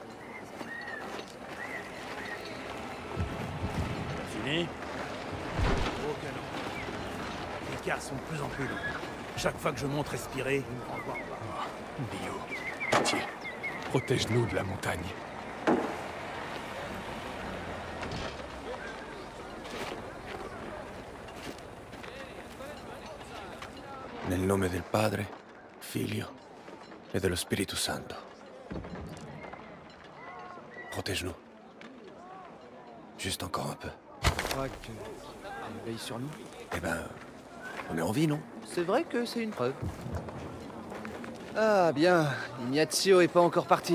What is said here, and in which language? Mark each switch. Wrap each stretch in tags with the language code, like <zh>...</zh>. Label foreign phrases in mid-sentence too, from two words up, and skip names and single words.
<fr>Fini? Aucun nom. Les cars sont de plus en plus longs. Chaque fois que je monte respirer, ils me renvoient en bas. Dio, pitié. Protège-nous de la montagne.</fr> <it>Nel nome del Padre, Figlio et dello Spirito Santo.</it> <fr>Protège-nous. Juste encore un peu. Tu crois que tu veilles sur nous? Eh ben, on est en vie, non? C'est vrai que c'est une preuve. Ah bien, Ignazio est pas encore parti.</fr>